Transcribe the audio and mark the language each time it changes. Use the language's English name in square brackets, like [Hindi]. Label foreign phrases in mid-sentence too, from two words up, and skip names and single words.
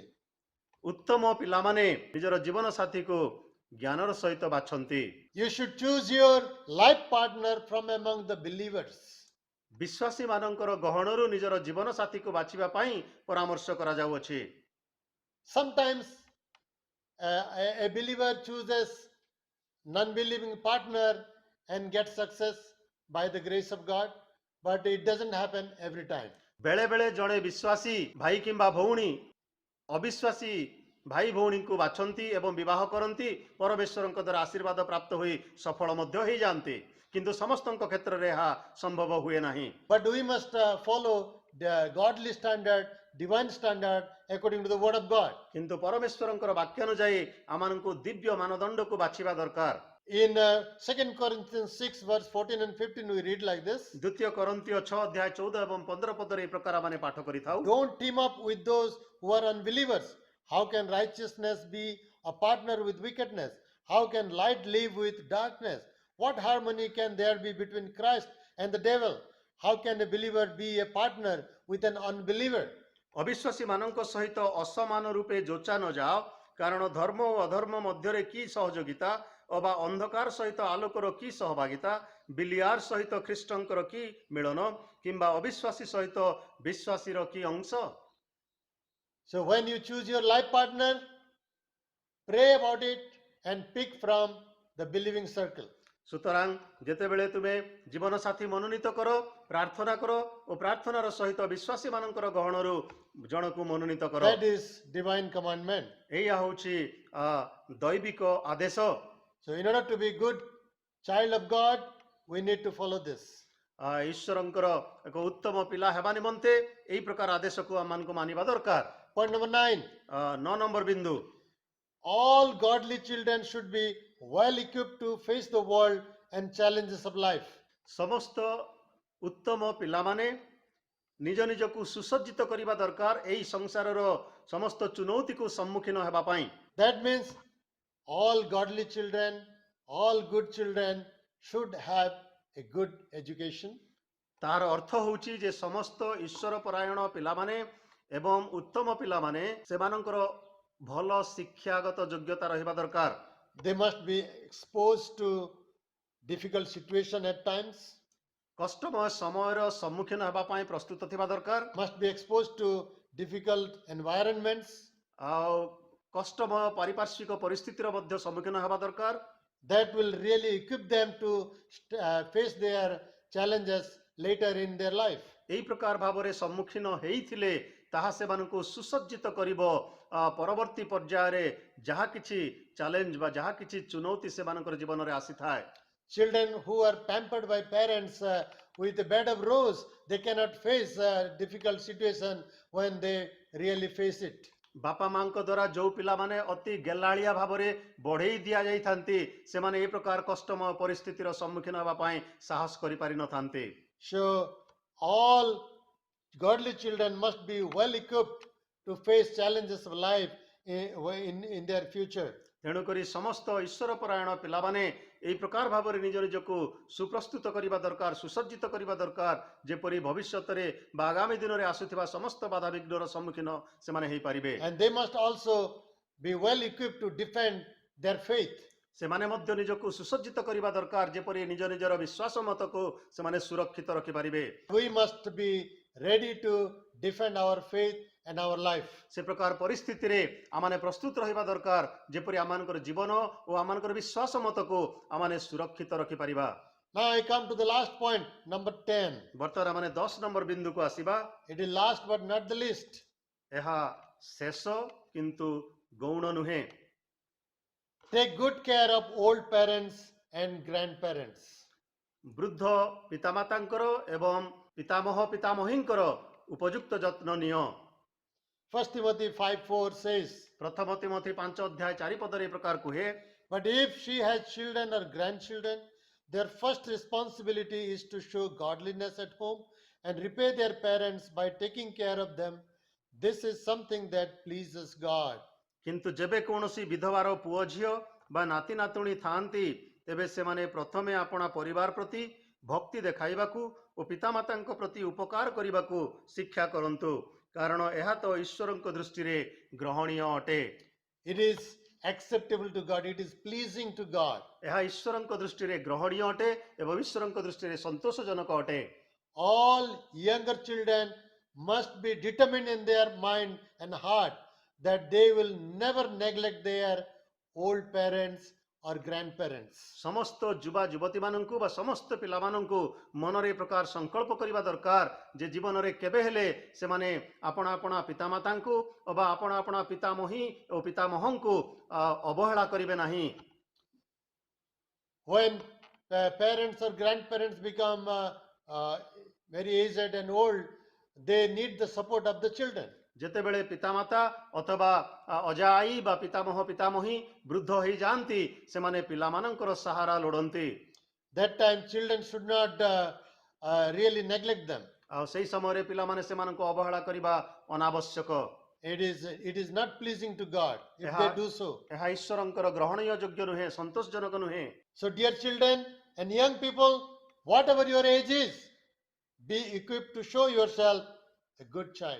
[Odia] ଉତ୍ତମ ପିଲାମାନେ ନିଜର ଜୀବନ ସାଥୀକୁ ଜ୍ଞାନର ସହିତ ବାଛନ୍ତି। [English] You should choose your life partner from among the believers. [Odia] ବିଶ୍ୱାସୀ ମାନଙ୍କର ଗହଣରୁ ନିଜର ଜୀବନ ସାଥୀକୁ ବାଛିବା ପାଇଁ ପରାମର୍ଶ କରାଯାଉଅଛି। [English] Sometimes a believer chooses non-believing partner and gets success by the grace of God, but it doesn't happen every time. [Odia] ବେଳେ ବେଳେ ଜଣେ ବିଶ୍ୱାସୀ ଭାଇ କିମ୍ବା ଭଉଣୀ ଅବିଶ୍ୱାସୀ ଭାଇ ଭଉଣୀଙ୍କୁ ବାଛନ୍ତି ଏବଂ ବିବାହ କରନ୍ତି, ପରମେଶ୍ୱରଙ୍କ ଦ୍ୱାରା ଆଶୀର୍ବାଦ ପ୍ରାପ୍ତ ହୋଇ ସଫଳ ମଧ୍ୟ ହୋଇଯାଆନ୍ତି, କିନ୍ତୁ ସମସ୍ତଙ୍କ କ୍ଷେତ୍ରରେ ଏହା ସମ୍ଭବ ହୁଏ ନାହିଁ। [English] But we must follow the godly standard, divine standard according to the word of God. [Odia] କିନ୍ତୁ ପରମେଶ୍ୱରଙ୍କର ବାକ୍ୟାନୁଯାୟୀ ଆମମାନଙ୍କୁ ଦିବ୍ୟ ମାନଦଣ୍ଡକୁ ବାଛିବା ଦରକାର। [English] In 2 Corinthians 6 verse 14 and 15 we read like this. [Odia] ଦ୍ୱିତୀୟ କରନ୍ଥୀୟ 6 ଅଧ୍ୟାୟ 14 ଏବଂ 15 ପଦରେ ଏହି ପ୍ରକାର ଆମେ ପାଠ କରିଥାଉ। [English] Don't team up with those who are unbelievers. How can righteousness be a partner with wickedness? How can light live with darkness? What harmony can there be between Christ and the devil? How can a believer be a partner with an unbeliever? [Odia] ଅବିଶ୍ୱାସୀ ମାନଙ୍କ ସହିତ ଅସମାନ ରୂପେ ଯୋଚା ନ ଯାଅ, କାରଣ ଧର୍ମ ଓ ଅଧର୍ମ ମଧ୍ୟରେ କି ସହଯୋଗିତା ଅବା ଅନ୍ଧକାର ସହିତ ଆଲୋକର କି ସହଭାଗିତା, ବିଲିଆର ସହିତ ଖ୍ରୀଷ୍ଟଙ୍କର କି ମିଳନ, କିମ୍ବା ଅବିଶ୍ୱାସୀ ସହିତ ବିଶ୍ୱାସୀର କି ଅଂଶ। [English] So when you choose your life partner, pray about it and pick from the believing circle. [Odia] ସୁତରାଂ ଯେତେବେଳେ ତୁମେ ଜୀବନ ସାଥୀ ମନୋନୀତ କର, ପ୍ରାର୍ଥନା କର ଓ ପ୍ରାର୍ଥନାର ସହିତ ବିଶ୍ୱାସୀ ମାନଙ୍କର ଗହଣରୁ ଜଣକୁ ମନୋନୀତ କର। [English] That is divine commandment. [Odia] ଏଇଆ ହେଉଛି ଦୈବିକ ଆଦେଶ। [English] So in order to be good child of God, we need to follow this. [Odia] ଈଶ୍ୱରଙ୍କର ଏକ ଉତ୍ତମ ପିଲା ହେବା ନିମନ୍ତେ ଏହି ପ୍ରକାର ଆଦେଶକୁ ଆମମାନଙ୍କୁ ମାନିବା ଦରକାର। [English] Point number 9. [Odia] 9 ନମ୍ବର ବିନ୍ଦୁ, [English] All godly children should be well equipped to face the world and challenges of life. [Odia] ସମସ୍ତ ଉତ୍ତମ ପିଲାମାନେ ନିଜ ନିଜକୁ ସୁସଜ୍ଜିତ କରିବା ଦରକାର ଏହି ସଂସାରର ସମସ୍ତ ଚୁନୌତିକୁ ସମ୍ମୁଖୀନ ହେବା ପାଇଁ। [English] That means all godly children, all good children should have a good education. [Odia] ତାହାର ଅର୍ଥ ହେଉଛି ଯେ ସମସ୍ତ ଈଶ୍ୱର ପରାୟଣ ପିଲାମାନେ ଏବଂ ଉତ୍ତମ ପିଲାମାନେ ସେମାନଙ୍କର ଭଲ ଶିକ୍ଷାଗତ ଯୋଗ୍ୟତା ରହିବା ଦରକାର। [English] They must be exposed to difficult situation at times, [Odia] କଷ୍ଟମୟ ସମୟର ସମ୍ମୁଖୀନ ହେବା ପାଇଁ ପ୍ରସ୍ତୁତ ଥିବା ଦରକାର। [English] must be exposed to difficult environments [Odia] ଆଉ କଷ୍ଟମୟ ପାରିପାର୍ଶ୍ୱିକ ପରିସ୍ଥିତିର ମଧ୍ୟ ସମ୍ମୁଖୀନ ହେବା ଦରକାର। [English] that will really equip them to face their challenges later in their life. [Odia] ଏହି ପ୍ରକାର ଭାବରେ ସମ୍ମୁଖୀନ ହେଇଥିଲେ ତାହା ସେମାନଙ୍କୁ ସୁସଜ୍ଜିତ କରିବ ପରବର୍ତ୍ତୀ ପର୍ଯ୍ୟାୟରେ ଯାହା କିଛି ଚ୍ୟାଲେଞ୍ଜ ବା ଯାହା କିଛି ଚୁନୌତି ସେମାନଙ୍କର ଜୀବନରେ ଆସିଥାଏ। [English] Children who are pampered by parents with a bed of rose, they cannot face a difficult situation when they really face it. [Odia] ବାପା ମାଙ୍କ ଦ୍ୱାରା ଯେଉଁ ପିଲାମାନେ ଅତି ଗେହ୍ଲାଳିଆ ଭାବରେ ବଢ଼େଇ ଦିଆଯାଇଥାନ୍ତି, ସେମାନେ ଏହି ପ୍ରକାର କଷ୍ଟମୟ ପରିସ୍ଥିତିର ସମ୍ମୁଖୀନ ହେବା ପାଇଁ ସାହସ କରିପାରିନଥାନ୍ତି। [English] So all godly children must be well equipped to face challenges of life in their future. [Odia] ତେଣୁକରି ସମସ୍ତ ଈଶ୍ୱର ପରାୟଣ ପିଲାମାନେ ଏହି ପ୍ରକାର ଭାବରେ ନିଜ ନିଜକୁ ସୁପ୍ରସ୍ତୁତ କରିବା ଦରକାର, ସୁସଜ୍ଜିତ କରିବା ଦରକାର, ଯେପରି ଭବିଷ୍ୟତରେ ବା ଆଗାମୀ ଦିନରେ ଆସୁଥିବା ସମସ୍ତ ବାଧାବିଘ୍ନର ସମ୍ମୁଖୀନ ସେମାନେ ହେଇପାରିବେ। [English] And they must also be well equipped to defend their faith. [Odia] ସେମାନେ ମଧ୍ୟ ନିଜକୁ ସୁସଜ୍ଜିତ କରିବା ଦରକାର, ଯେପରି ନିଜ ନିଜର ବିଶ୍ୱାସ ମତକୁ ସେମାନେ ସୁରକ୍ଷିତ ରଖିପାରିବେ। [English] We must be ready to defend our faith and our life. [Odia] ସେ ପ୍ରକାର ପରିସ୍ଥିତିରେ ଆମମାନେ ପ୍ରସ୍ତୁତ ରହିବା ଦରକାର, ଯେପରି ଆମମାନଙ୍କର ଜୀବନ ଓ ଆମମାନଙ୍କର ବିଶ୍ୱାସ ମତକୁ ଆମମାନେ ସୁରକ୍ଷିତ ରଖିପାରିବା। [English] Now I come to the last point, number 10. [Odia] ବର୍ତ୍ତମାନ ଆମମାନେ 10 ନମ୍ବର ବିନ୍ଦୁକୁ ଆସିବା। [English] It is last but not the least. [Odia] ଏହା ଶେଷ କିନ୍ତୁ ଗୌଣ ନୁହେଁ। [English] Take good care of old parents and grandparents. [Odia] ବୃଦ୍ଧ ପିତାମାତାଙ୍କର ଏବଂ ପିତାମହ ପିତାମହୀଙ୍କର ଉପଯୁକ୍ତ ଯତ୍ନ ନିଅ। [English] 1 Timothy 5:4 says, [Odia] ପ୍ରଥମ ତିମୋଥୀ 5 ଅଧ୍ୟାୟ 4 ପଦରେ ଏ ପ୍ରକାର କୁହେ, [English] But if she has children or grandchildren, their first responsibility is to show godliness at home and repay their parents by taking care of them. This is something that pleases God. [Odia] କିନ୍ତୁ ଯେବେ କୌଣସି ବିଧବାର ପୁଅ ଝିଅ ବା ନାତି ନାତୁଣୀ ଥାଆନ୍ତି, ତେବେ ସେମାନେ ପ୍ରଥମେ ଆପଣା ପରିବାର ପ୍ରତି ଭକ୍ତି ଦେଖାଇବାକୁ ଓ ପିତାମାତାଙ୍କ ପ୍ରତି ଉପକାର କରିବାକୁ ଶିକ୍ଷା କରନ୍ତୁ, କାରଣ ଏହା ତ ଈଶ୍ୱରଙ୍କ ଦୃଷ୍ଟିରେ ଗ୍ରହଣୀୟ ଅଟେ। [English] It is acceptable to God. It is pleasing to God. [Odia] ଏହା ଈଶ୍ୱରଙ୍କ ଦୃଷ୍ଟିରେ ଗ୍ରହଣୀୟ ଅଟେ ଏବଂ ଈଶ୍ୱରଙ୍କ ଦୃଷ୍ଟିରେ ସନ୍ତୋଷଜନକ ଅଟେ। [English] All younger children must be determined in their mind and heart that they will never neglect their old parents or grandparents. [Odia] ସମସ୍ତ ଯୁବା ଯୁବତୀମାନଙ୍କୁ ବା ସମସ୍ତ ପିଲାମାନଙ୍କୁ ମନରେ ଏ ପ୍ରକାର ସଂକଳ୍ପ କରିବା ଦରକାର ଯେ ଜୀବନରେ କେବେ ହେଲେ ସେମାନେ ଆପଣା ଆପଣା ପିତାମାତାଙ୍କୁ ବା ଆପଣା ଆପଣା ପିତାମହୀ ଓ ପିତାମହଙ୍କୁ ଅବହେଳା କରିବେ ନାହିଁ। [English] When parents or grandparents become very aged and old, they need the support of the children. [Odia] ଯେତେବେଳେ ପିତାମାତା ଅଥବା ଅଜା ଆଈ ବା ପିତାମହ ପିତାମହୀ ବୃଦ୍ଧ ହେଇଯାଆନ୍ତି, ସେମାନେ ପିଲାମାନଙ୍କର ସାହାରା ଲୋଡ଼ନ୍ତି। [English] That time children should not really neglect them. [Odia] ଆଉ ସେହି ସମୟରେ ପିଲାମାନେ ସେମାନଙ୍କୁ ଅବହେଳା କରିବା ଅନାବଶ୍ୟକ। [English] It is not pleasing to God if [Odia] ଏହା [English] they do so. [Odia] ଏହା ଈଶ୍ୱରଙ୍କର ଗ୍ରହଣୀୟ ଯୋଗ୍ୟ ନୁହେଁ, ସନ୍ତୋଷଜନକ ନୁହେଁ। [English] So dear children and young people, whatever your age is, be equipped to show yourself a good child.